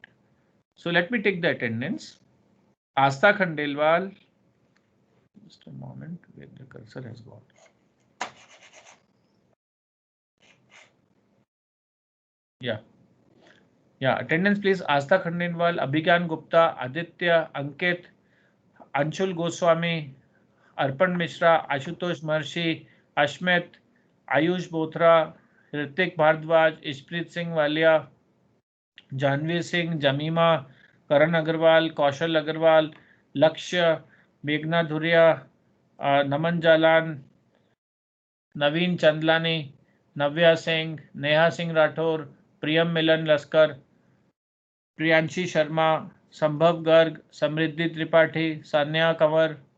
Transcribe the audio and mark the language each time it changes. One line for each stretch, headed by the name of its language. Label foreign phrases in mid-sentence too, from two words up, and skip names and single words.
English: So let me take the attendance. Asta Khandelwal. Just a moment, where the cursor has gone. Yeah. Attendance please. Asta Khandelwal, Abhigyan Gupta, Aditya, Ankit, Anshul Goswami, Arpan Mishra, Ashutosh Maharshi, Ashmit, Ayush Bothra, Ritik Bhardwaj, Ishpreet Singh Walia, Janvi Singh, Jamima, Karan Agarwal, Kaushal Agarwal, Lakshya, Meghna Dhuria, Naman Jalan, Naveen Chandlani, Navya Singh, Neha Singh Rathore, Priyam Milan Laskar, Priyanshi Sharma, Sambhav Garg, Samriddhi Tripathi, Sanya Kanwar,